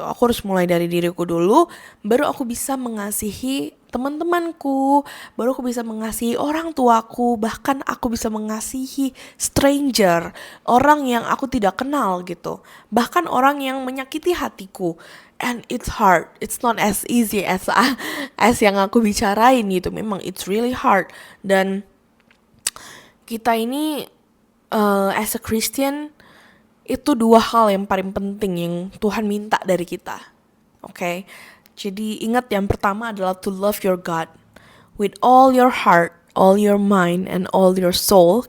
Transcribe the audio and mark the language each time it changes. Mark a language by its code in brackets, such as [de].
[id] Aku harus mulai dari diriku dulu, baru aku bisa mengasihi teman-temanku, baru aku bisa mengasihi orang tuaku, bahkan aku bisa mengasihi stranger, orang yang aku tidak kenal gitu, bahkan orang yang menyakiti hatiku. [en] And it's hard, it's not as easy as [id] yang aku bicarain gitu. [en] Memang it's really hard. [id] Dan kita ini [en] as a Christian, [id] itu 2 hal yang paling penting yang Tuhan minta dari kita. [en] Okay? [id] Jadi ingat, yang pertama adalah [en] to love your God with all your heart, all your mind, and all your soul.